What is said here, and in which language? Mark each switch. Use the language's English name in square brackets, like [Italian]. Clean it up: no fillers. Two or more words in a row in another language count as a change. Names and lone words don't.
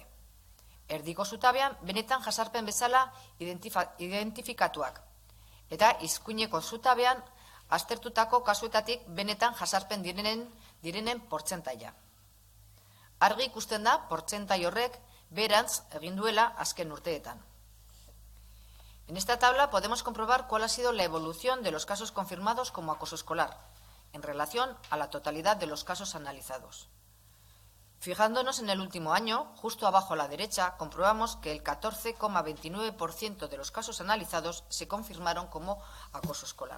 [Basque] Erdiko zutabean benetan jasarpen bezala identifikatuak. Eta izkuineko zutabean aztertutako kasuetatik benetan jasarpen direnen portzentaia. Argi ikusten da portzentai horrek berantz egin duela azken urteetan. [Spanish] En esta tabla podemos comprobar cuál ha sido la evolución de los casos confirmados como acoso escolar en relación a la totalidad de los casos analizados. Fijándonos en el último año, justo abajo a la derecha, comprobamos que el 14,29% de los casos analizados se confirmaron como acoso escolar.